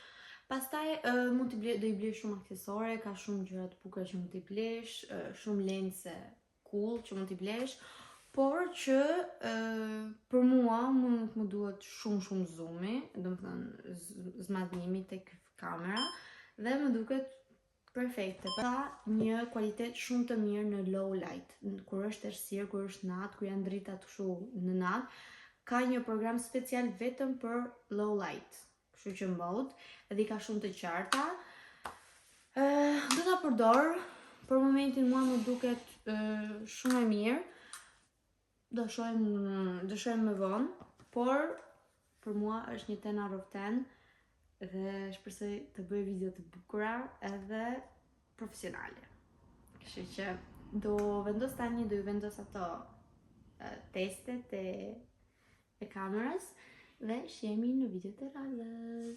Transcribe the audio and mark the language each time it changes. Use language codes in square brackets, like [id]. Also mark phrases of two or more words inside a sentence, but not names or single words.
[sq] Pastaj do i blesh shumë aksesore, ka shumë gjëra të bukura që mund t'i blesh, shumë lense cool që mund t'i blesh, por që për mua nuk më duhet shumë zoomi, domethënë zmadhnimi tek kamera, dhe më duket perfekte. Ka një kualitet shumë të mirë në [en] low light, [sq] kur është errësirë, kur është natë, kur janë dritat kështu në natë, ka një program special vetëm për [en] low light. [sq] Kështu që mode, edhe i ka shumë të qarta. Do ta përdor, për momentin mua më duket shumë e mirë. Do shohim më vonë, por për mua është një 10 [en] out of [sq] 10 dhe shpresoj të bëj video të bukura edhe profesionale. Kështu që do ju vendos ato testet e kamerës dhe shihemi në video të radhës.